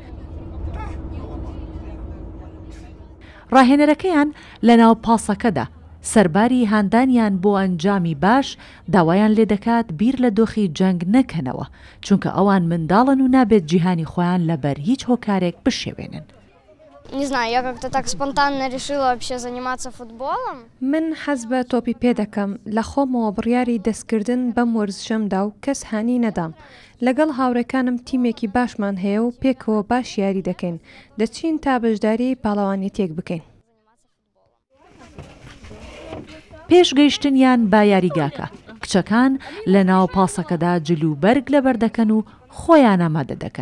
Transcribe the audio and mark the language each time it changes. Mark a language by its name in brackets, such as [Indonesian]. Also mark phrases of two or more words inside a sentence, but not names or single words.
[Central Kurdish] ڕاهێنەرەکەیان لە ناو پاسەکەدا سەرباری هاندانیان بۆ ئەنجامی باش داوایان لێ دەکات بیر لە دۆخی جەنگ نەکەنەوە چونکە ئەوان منداڵن و نابێت جیهانی خۆیان لەبەر هیچ هۆکارێک بشێوێنن. [Russian] Не знаю, я как-то так спонтанно решила вообще заниматься футболом. [Central Kurdish] من حەز بە تۆپی پێ دەکەم لە خۆمەوە بڕیاری دەستکردن بەم وەرزشەمدا و کەس هانی نەدام. لەگەڵ هاوڕێکانم تیمێکی باشمان هەیە و پێکەوە باش یاری دەکەین. دەچین تا بەشداری پاڵەوانێتیەک بکەین. پێشگەیشتنیان با یاریگاکە کچەکان لە ناو پاسەکەدا جلوبەرگ لەبەر دەکەن و خۆیان ئامادە دەکەن.